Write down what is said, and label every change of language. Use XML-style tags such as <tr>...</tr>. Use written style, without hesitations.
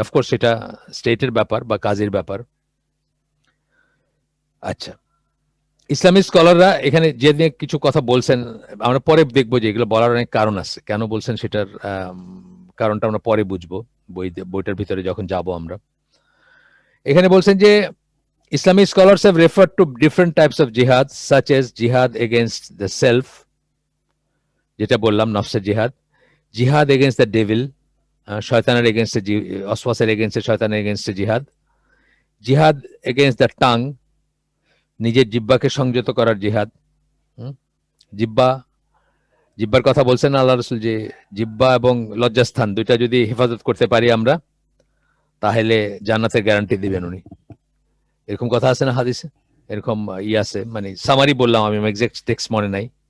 <bn>Of course সেটা স্টেটের ব্যাপার বা কাজের ব্যাপার। আচ্ছা, ইসলামিক স্কলাররা এখানে যে নিয়ে কিছু কথা বলছেন, আমরা পরে দেখবো যে এগুলো বলার অনেক কারণ আছে, কেন বলছেন সেটার কারণটা আমরা পরে বুঝবো বইটার ভিতরে যখন যাব আমরা। এখানে বলছেন যে</bn> <en>Islamic scholars have referred to different types of jihad, such as jihad against the self,</en> <bn>যেটা বললাম নফসের জিহাদ,</bn> <en>jihad against the devil,</en> <bn>শয়তানের এগেনস্টে, ওয়াসওয়াসের এগেনস্টে, শয়তানের এগেনস্টে জিহাদ,</bn> <en>jihad against the tongue,</en> <bn>নিজের জিহ্বাকে সংযত করার জিহাদ। জিহ্বার কথা বলছেন আল্লাহ রাসূল যে জিহ্বা এবং লজ্জাস্থান দুইটা যদি হেফাজত করতে পারি আমরা, তাহলে জান্নাতের গ্যারান্টি দিবেন উনি। এরকম কথা আছে না হাদিসে? এরকম আছে, মানে সামারি বললাম আমি, এক্সাক্ট টেক্সট মনে নাই।</bn>